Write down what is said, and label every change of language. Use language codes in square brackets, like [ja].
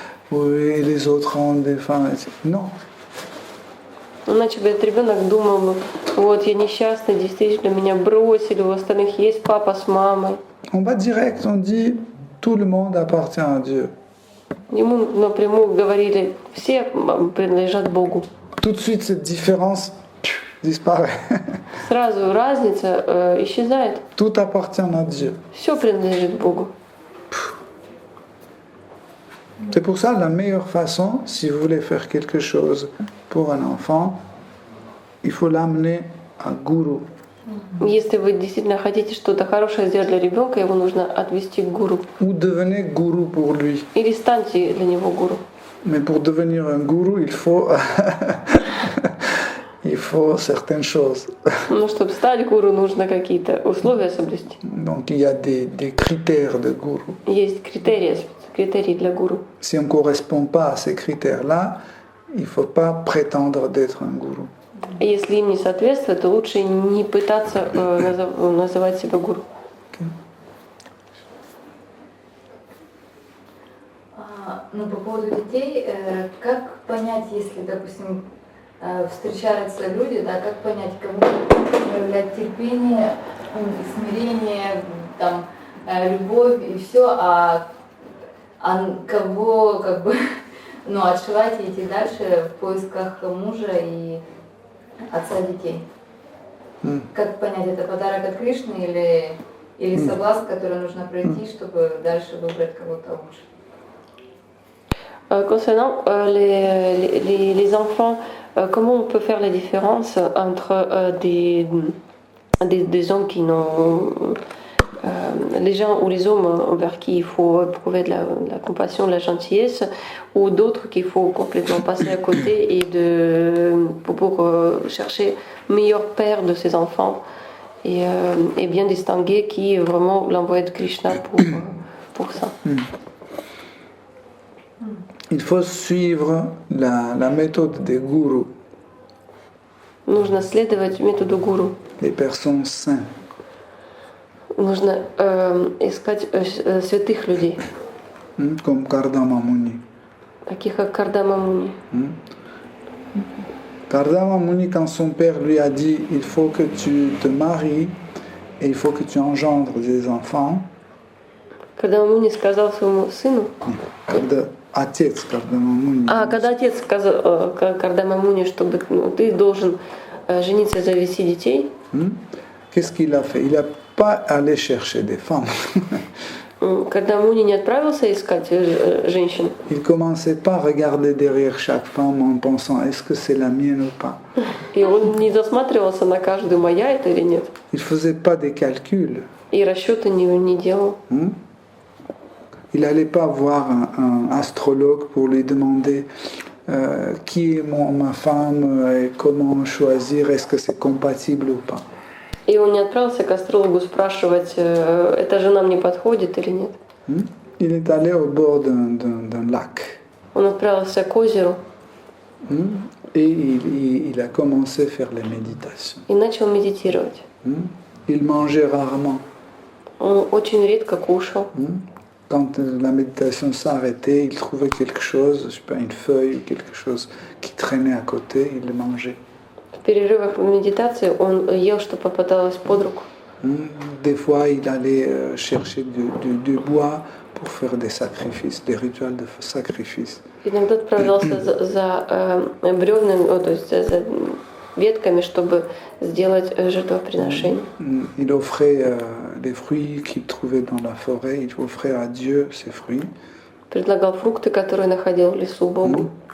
[fr] Oui, et les autres ont des femmes, etc. Non. [ru] Иначе бы этот ребенок думал, вот я несчастный, действительно меня бросили, у остальных есть папа с мамой. [fr] On va direct, on dit tout le monde appartient à Dieu. [ru] Ему напрямую говорили, все принадлежат Богу. [fr] Tout de suite cette différence disparaît. [ru] Сразу разница исчезает. [fr] Tout appartient à Dieu. [ru] Все принадлежит Богу. [fr] C'est pour ça la meilleure façon, si vous voulez faire quelque chose pour un enfant, il faut l'amener à guru. [ru] Если вы действительно хотите что-то хорошее сделать для ребенка, его нужно отвести к гуру. [fr] Ou devenez gourou pour lui. [ru] Или станьте для него гуру. [fr] Mais pour devenir un gourou, il faut certaines choses. [ru] Но чтобы стать гуру, нужно какие-то условия соблюсти. [fr] Donc il y a des critères de gourou. [ru] Есть критерии для гуру. [fr] Si on ne correspond pas à ces critères-là, il ne faut pas prétendre d'être un gourou. [ru] Если им не соответствует, то лучше не пытаться называть себя гуру. Ну, по поводу детей, как понять, если, допустим, встречаются люди, да, как понять, кому проявлять терпение, смирение, там, любовь и все, а кого как бы отшивать и идти дальше в поисках мужа и отца детей. Как понять, это подарок от Кришны или соблазн, который нужно пройти, чтобы дальше выбрать кого-то лучше? [fr] Concernant les enfants, comment on peut faire la différence entre des hommes qui n'ont... les gens ou les hommes envers qui il faut éprouver de la compassion, de la gentillesse, ou d'autres qu'il faut complètement passer à côté et pour chercher meilleur père de ses enfants et bien distinguer qui est vraiment l'envoyé de Krishna pour ça. Il faut suivre la méthode des gourous. [ru] Нужно следовать методу гуру. [fr] Les personnes saintes. [ru] Нужно искать святых людей. [fr] Comme Kardama Muni. [ru] Таких как Кардама Муни. [fr] Kardama Muni, quand son père lui a dit il faut que tu te maries et il faut que tu engendres des enfants. [ru] Когда Муни сказал своему сыну. Отец Кардама Муни. Когда отец сказал Кардама Муни, чтобы ты должен жениться и завести детей. [fr] Qu'est-ce qu'il a fait? Il n'a pas allé chercher des femmes. [ru] Когда Муни не отправился искать женщин. [fr] Il commençait pas à regarder derrière chaque femme en pensant est-ce que c'est la mienne ou pas. [ru] И он не засматривался на каждую, моя это или нет. [fr] Il faisait pas des calculs. [ru] И расчеты не делал. [fr] Il n'allait pas voir un astrologue pour lui demander qui est ma femme et comment choisir, est-ce que c'est compatible ou pas. [ru] И он не отправился к астрологу спрашивать, эта жена мне подходит или нет. [fr] Il est allé au bord d'un lac. [ru] Он отправился к озеру. [fr] Et il a commencé à faire les méditations. [ru] И начал медитировать. [fr] Il mangeait rarement. [ru] Он очень редко кушал. [fr] Quand la méditation s'arrêtait, il trouvait quelque chose, je sais pas, une feuille ou quelque chose qui traînait à côté, il le mangeait. [ru] В перерывах медитации он ел, что попадалось под руку. [fr] Des fois, il allait chercher du bois pour faire des sacrifices, des rituels de sacrifice. [ru] Иногда отправлялся за бревнами, то есть за ветками, чтобы сделать жертвоприношение. [fr] Il offrait les fruits qu'il trouvait dans la forêt, il offrait à Dieu ces fruits. [ru] Предлагал фрукты, которые находил в лесу Богу.